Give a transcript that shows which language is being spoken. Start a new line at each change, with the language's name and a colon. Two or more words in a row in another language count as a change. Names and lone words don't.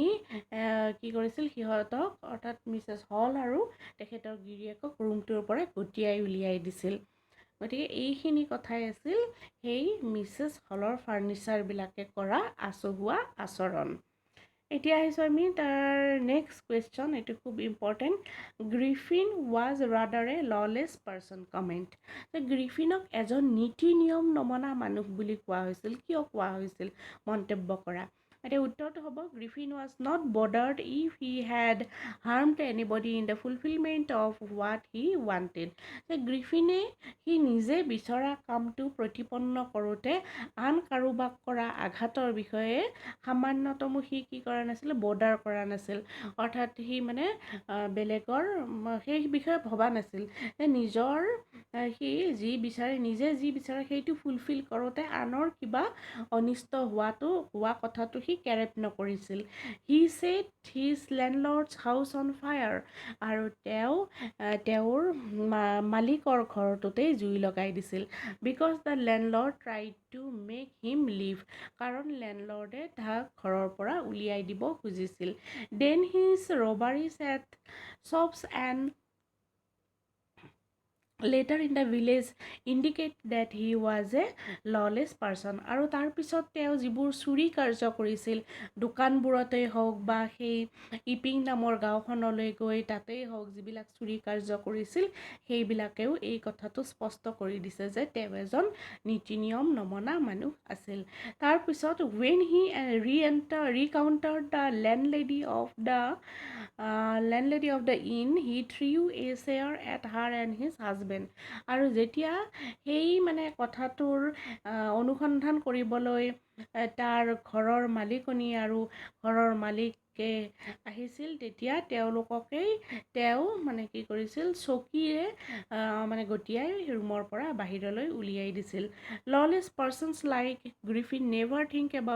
Assamese: কি কৰিছিল সিহঁতক অৰ্থাৎ মিছেছ হল আৰু তেখেতৰ গিৰিয়েকক ৰুমটোৰ পৰা গটিয়াই উলিয়াই দিছিল গতিকে এইখিনি কথাই আছিল সেই মিছেছ হলৰ ফাৰ্নিচাৰবিলাকে কৰা আচহুৱা আচৰণ এতিয়া আহিছোঁ আমি তাৰ
English: next question
Assamese: এইটো খুব ইম্পৰ্টেণ্ট
English: Griffin was rather a lawless person comment
Assamese: গ্ৰিফিনক এজন নীতি নিয়ম নমনা মানুহ বুলি কোৱা হৈছিল কিয় কোৱা হৈছিল মন্তব্য কৰা এতিয়া উত্তৰটো হ'ব
English: Griffin was not bothered if he had harmed anybody in the fulfilment of what he wanted
Assamese: গ্ৰিফিনে সি নিজে বিচৰা কামটো প্ৰতিপন্ন কৰোঁতে আন কাৰোবাক কৰা আঘাতৰ বিষয়ে সামান্যতমো সি কি কৰা নাছিল বৰ্ডাৰ কৰা নাছিল অৰ্থাৎ সি মানে বেলেগৰ সেই বিষয়ে ভবা নাছিল নিজৰ সি নিজে যি বিচাৰে সেইটো ফুলফিল কৰোঁতে আনৰ কিবা অনিষ্ট হোৱা কথাটো সি কেৰেপ নকৰিছিল
English: he set his landlord's house on fire
Assamese: আৰু তেওঁৰ মালিকৰ ঘৰটোতেই জুই লগাই দিছিল
English: because the landlord tried to make him leave
Assamese: কাৰণ লেণ্ডলৰ্ডে তাক ঘৰৰ পৰা উলিয়াই দিব খুজিছিল
English: then his robberies at shops and later in the village indicate that he was a lawless person
Assamese: আৰু তাৰপিছত তেওঁ যিবোৰ চুৰি কাৰ্য কৰিছিল দোকানবোৰতেই হওক বা সেই ইপিং নামৰ গাঁওখনলৈ গৈ তাতেই হওক যিবিলাক চুৰি কাৰ্য কৰিছিল সেইবিলাকেও এই কথাটো স্পষ্ট কৰি দিছে যে তেওঁ এজন নীতি নিয়ম নমনা মানুহ আছিল তাৰপিছত
English: when he recounted the landlady of the inn he threw a chair at her and his husband
Assamese: আৰু যেতিয়া সেই মানে কথাটোৰ অনুসন্ধান কৰিবলৈ তাৰ ঘৰৰ মালিকনী আৰু ঘৰৰ মালিকে আহিছিল তেতিয়া তেওঁ মানে কি কৰিছিল চকীৰে মানে গটিয়াই ৰুমৰ পৰা বাহিৰলৈ উলিয়াই দিছিল
English: lawless persons like Griffin never think about